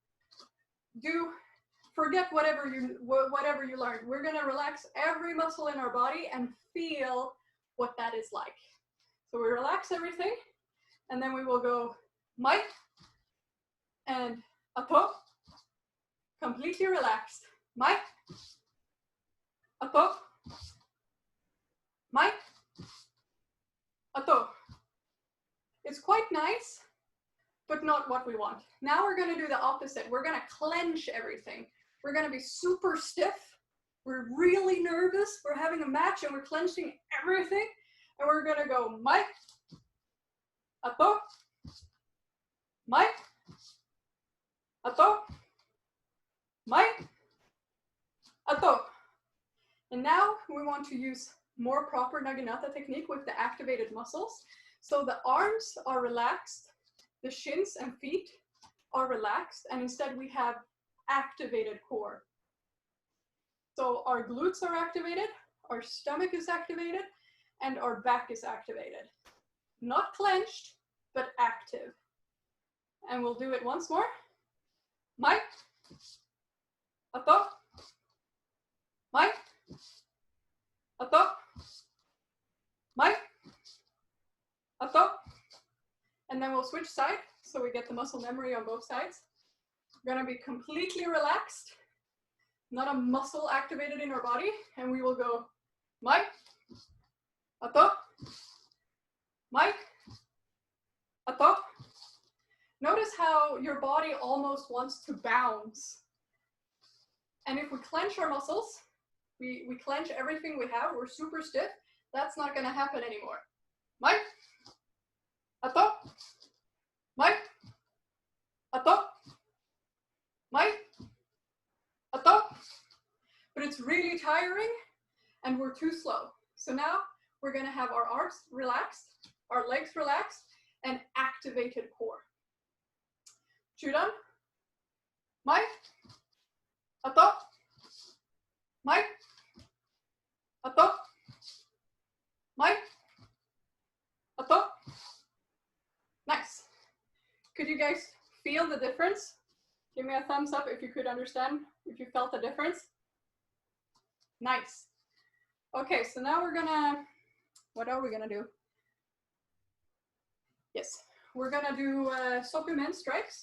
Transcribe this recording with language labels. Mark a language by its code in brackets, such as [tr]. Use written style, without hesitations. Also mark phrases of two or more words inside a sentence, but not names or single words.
[en] Forget whatever you learned. We're gonna relax every muscle in our body and feel what that is like. So we relax everything, and then we will go mai and ato, completely relaxed. [ja] Mai, ato, mai, ato. [en] It's quite nice, but not what we want. Now we're gonna do the opposite. We're gonna clench everything. We're gonna be super stiff. We're really nervous. We're having a match and we're clenching everything. And we're gonna go [ja] mai, ato, mai, ato, [en] mai, ato. And now we want to use more proper Naginata technique with the activated muscles. So the arms are relaxed, the shins and feet are relaxed, and instead we have activated core. So our glutes are activated, our stomach is activated, and our back is activated. Not clenched, but active. And we'll do it once more. [ja] Mai, ato, mai, ato, mai, ato. [en] And then we'll switch side so we get the muscle memory on both sides. We're gonna be completely relaxed, not a muscle activated in our body, and we will go [ja] mai, ato, mai, ato. [en] Notice how your body almost wants to bounce. And if we clench our muscles, we clench everything we have, we're super stiff, that's not gonna happen anymore. [ja] Mai, ato, mai, ato, mai, ato. [en] But it's really tiring and we're too slow. So now we're gonna have our arms relaxed, our legs relaxed, and activated core. [ja] Chudan, mai, ato, mai, ato, mai, ato. [en] Nice. Could you guys feel the difference? Give me a thumbs up if you could understand, if you felt the difference. Nice. Okay, so now we're gonna, what are we gonna do? Yes, we're gonna do Sophia strikes.